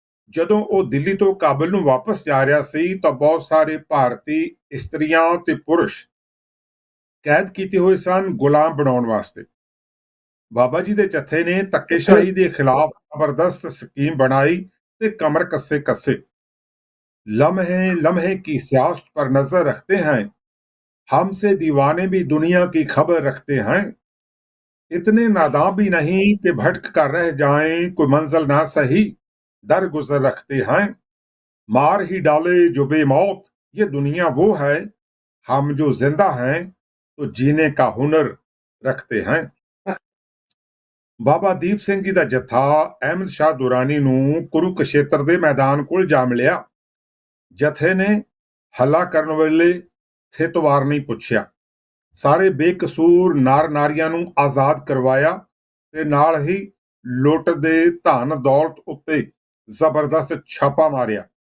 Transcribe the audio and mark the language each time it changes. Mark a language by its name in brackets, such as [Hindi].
[Punjabi] ਜਦੋਂ ਉਹ ਦਿੱਲੀ ਤੋਂ ਕਾਬਲ ਨੂੰ ਵਾਪਸ ਜਾ ਰਿਹਾ ਸੀ ਤਾਂ ਬਹੁਤ ਸਾਰੇ ਭਾਰਤੀ ਇਸਤਰੀਆਂ ਤੇ ਪੁਰਸ਼ ਕੈਦ ਕੀਤੇ ਹੋਏ ਸਨ ਗੁਲਾਮ ਬਣਾਉਣ ਵਾਸਤੇ। ਬਾਬਾ ਜੀ ਦੇ ਜਥੇ ਨੇ ਧੱਕੇਸ਼ਾਹੀ ਦੇ ਖਿਲਾਫ ਜ਼ਬਰਦਸਤ ਸਕੀਮ ਬਣਾਈ ਤੇ ਕਮਰ ਕੱਸੇ। [Hindi] लम्हे लम्हे की सियासत पर नजर रखते हैं, हमसे दीवाने भी दुनिया की खबर रखते हैं। इतने नादां भी नहीं कि भटक कर रह जाएं, कोई मंजिल ना सही। दरगुजर रखते हैं, मार ही डाले जो बेमौत, ये दुनिया वो है, हम जो जिंदा हैं तो जीने का हुनर रखते हैं। [Punjabi] ਬਾਬਾ ਦੀਪ ਸਿੰਘ ਜੀ ਦਾ ਜੱਥਾ ਅਹਿਮਦ ਸ਼ਾਹ ਦੁਰਾਨੀ ਨੂੰ ਕੁਰੂਕਸ਼ੇਤਰ ਦੇ ਮੈਦਾਨ ਕੋਲ ਜਾ ਮਿਲਿਆ। ਜਥੇ ਨੇ ਹੱਲਾ ਕਰਨ ਵੇਲੇ ਥਿਤਵਾਰ ਨਹੀਂ ਪੁੱਛਿਆ। ਸਾਰੇ ਬੇਕਸੂਰ ਨਾਰ ਨਾਰੀਆਂ ਨੂੰ ਆਜ਼ਾਦ ਕਰਵਾਇਆ ਤੇ ਨਾਲ ਹੀ ਲੁੱਟ ਦੇ ਧਨ ਦੌਲਤ ਉੱਤੇ ਜ਼ਬਰਦਸਤ ਛਾਪਾ ਮਾਰਿਆ।